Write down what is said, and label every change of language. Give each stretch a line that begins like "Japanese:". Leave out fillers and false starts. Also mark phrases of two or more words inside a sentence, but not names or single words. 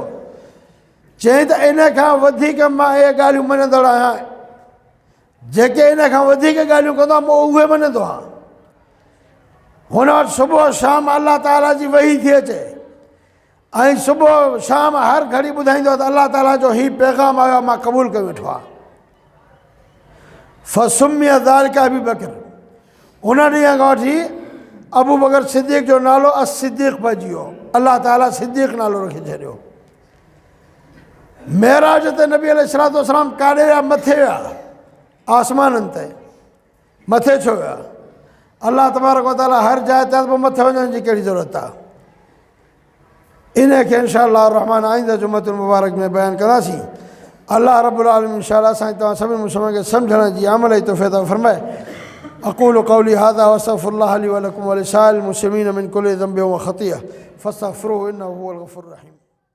Sindhi: चई त इन खां वधीक मां इहे ॻाल्हियूं मञंदड़ आहियां, जेके इन खां वधीक ॻाल्हियूं कंदो आहे मां उहे मञंदो आहियां। हुन वटि सुबुह शाम अलाह ताला जी वही थी अचे ऐं सुबुह शाम हर घड़ी ॿुधाईंदो आहे त अलाह ताला जो हीउ पैगाम आयो आहे, मां क़बूल करे वेठो आहे।
Arabic: فسمي ذلك أبي بكر,
Sindhi: उन ॾींहं खां वठी अबू बकर सिद्दीक़ जो नालो अस-सिद्दीक़ पइजी वियो। अलाह ताला सिद्दीक़ नालो रखी छॾियो। मेराज ते नबी
Arabic: عليه الصلاة والسلام
Sindhi: काॾे विया? मथे विया, आसमाननि ते। मथे छो विया?
Arabic: الله تبارك وتعالى
Sindhi: हर जाइ ते पोइ मथे वञण जी कहिड़ी ज़रूरत आहे? इन खे इंशाअल्लाह रहमान आईंदा
Arabic: جمعة المبارك
Sindhi: में बयानु कंदासीं।
Arabic: الله رب العالمين
Sindhi: इंशाअल्लाह असां तव्हां सभिनी मुस्लिमनि खे सम्झण जी अमल जी तौफ़ीक़ अता फरमाए।
Arabic: أقول قولي هذا وأستغفر الله لي ولكم ولسائر المسلمين من كل ذنب وخطيئة فاستغفروه إنه هو الغفور الرحيم.